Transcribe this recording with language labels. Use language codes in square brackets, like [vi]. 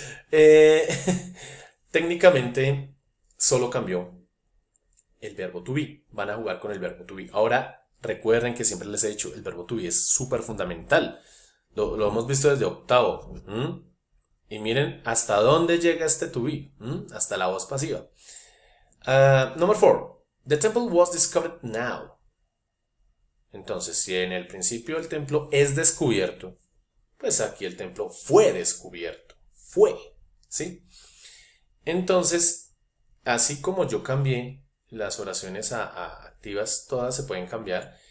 [es] Eh, técnicamente solo cambió el verbo to be. Van a jugar con el verbo to be. Ahora, recuerden que siempre les he dicho, el verbo to be es súper fundamental. Lo hemos visto desde octavo. Y miren hasta dónde llega este to be. Hasta la voz pasiva. [en] Number 4. The temple was discovered now. [es] Entonces, si en el principio el templo es descubierto, pues aquí el templo fue descubierto. Fue. ¿Sí? Entonces, así como yo cambié las oraciones a activas, todas se pueden cambiar.